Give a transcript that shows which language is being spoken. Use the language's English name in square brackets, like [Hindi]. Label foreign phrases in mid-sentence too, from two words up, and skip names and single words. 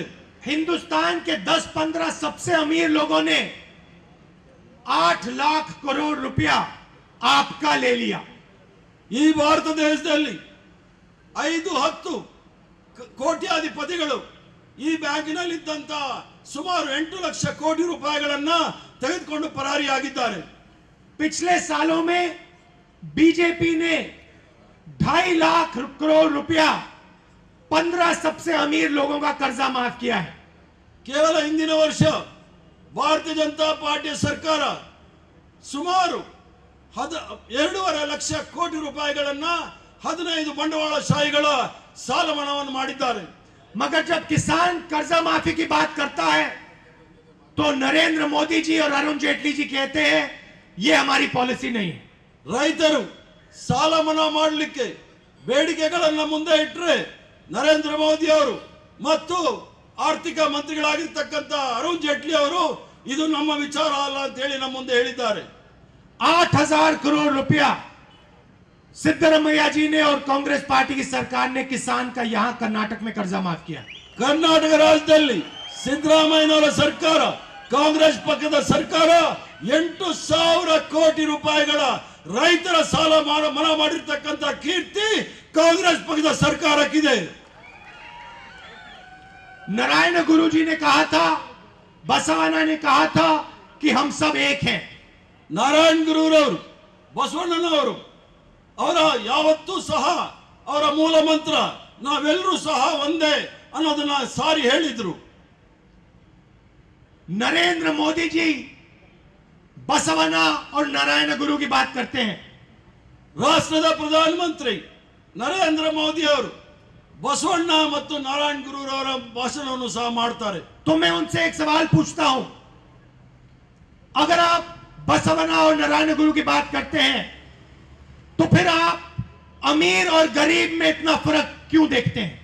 [Hindi] हिंदुस्तान के 10-15 सबसे अमीर लोगों ने 8 लाख करोड़ रुपया आपका ले लिया. [Kannada] ಈ ಭಾರತ ದೇಶದಲ್ಲಿ 5-10 ಕೋಟ್ಯಾಧಿಪತಿಗಳು ಈ ಬ್ಯಾಂಕಿನಲ್ಲಿ ಇದ್ದಂತ ಸುಮಾರು 8 ಲಕ್ಷ ಕೋಟಿ ರೂಪಾಯಿಗಳನ್ನ ತೆಗೆದುಕೊಂಡು ಪರಾರಿಯಾಗಿದ್ದಾರೆ. [Hindi] पिछले सालों में बीजेपी ने 2.5 लाख करोड़ रुपया 15 सबसे अमीर लोगों का कर्जा माफ किया है. [Kannada] ಕೇವಲ ಹಿಂದಿನ ವರ್ಷ ಭಾರತೀಯ ಜನತಾ ಪಾರ್ಟಿಯ ಸರ್ಕಾರ ಸುಮಾರು 2.5 ಲಕ್ಷ ಕೋಟಿ ರೂಪಾಯಿಗಳನ್ನ 15 ಬಂಡವಾಳಶಾಹಿಗಳ ಸಾಲ ಮನ್ನಾವನ್ನು ಮಾಡಿದ್ದಾರೆ. [Hindi] मगर जब किसान कर्जा माफी की बात करता है तो नरेंद्र मोदी जी और अरुण जेटली जी कहते हैं ये हमारी पॉलिसी नहीं है. [Kannada] ರೈತರು ಸಾಲ ಮನ್ನಾ ಮಾಡಲಿಕ್ಕೆ ಬೇಡಿಕೆಗಳನ್ನ ಮುಂದೆ ಇಟ್ಟರೆ ನರೇಂದ್ರ ಮೋದಿ ಅವರು ಮತ್ತು ಆರ್ಥಿಕ ಮಂತ್ರಿಗಳಾಗಿರ್ತಕ್ಕಂಥ ಅರುಣ್ ಜೇಟ್ಲಿ ಅವರು ಇದು ನಮ್ಮ ವಿಚಾರ ಅಲ್ಲ ಅಂತ ಹೇಳಿ ನಮ್ಮ ಮುಂದೆ ಹೇಳಿದ್ದಾರೆ. [Hindi] 8,000 करोड़ रुपया सिद्धरामैया जी ने और कांग्रेस पार्टी की सरकार ने किसान का यहां कर्नाटक में कर्जा माफ किया. [Kannada] ಕರ್ನಾಟಕ ರಾಜ್ಯದಲ್ಲಿ ಸಿದ್ದರಾಮಯ್ಯನವರ ಸರ್ಕಾರ ಕಾಂಗ್ರೆಸ್ ಪಕ್ಷದ ಸರ್ಕಾರ 8,000 ಕೋಟಿ ರೂಪಾಯಿಗಳ ರೈತರ ಸಾಲ ಮನ್ನಾ ಮಾಡಿರ್ತಕ್ಕಂಥ ಕೀರ್ತಿ ಕಾಂಗ್ರೆಸ್ ಪಕ್ಷದ ಸರ್ಕಾರಕ್ಕಿದೆ. [Hindi] नारायण गुरु जी ने कहा था, बसवाना ने कहा था कि हम सब एक हैं. [Kannada] ನಾರಾಯಣ್ ಗುರುರವರು ಬಸವಣ್ಣನವರು ಅವರ ಯಾವತ್ತೂ ಸಹ ಅವರ ಮೂಲ ಮಂತ್ರ ನಾವೆಲ್ಲರೂ ಸಹ ಒಂದೇ ಅನ್ನೋದನ್ನ ಸಾರಿ ಹೇಳಿದ್ರು. [Hindi] नरेंद्र मोदी जी बसवना और नारायण गुरु की बात करते हैं. [Kannada] ರಾಷ್ಟ್ರದ ಪ್ರಧಾನಮಂತ್ರಿ ನರೇಂದ್ರ ಮೋದಿ ಅವರು ಬಸವಣ್ಣ ಮತ್ತು ನಾರಾಯಣ್ ಗುರುರವರ ಭಾಷಣವನ್ನು ಸಹ ಮಾಡ್ತಾರೆ. [Hindi] तो मैं उनसे एक सवाल पूछता हूं, अगर आप बसवना और नारायण गुरु की बात करते हैं तो फिर आप अमीर और गरीब में इतना फर्क क्यों देखते हैं?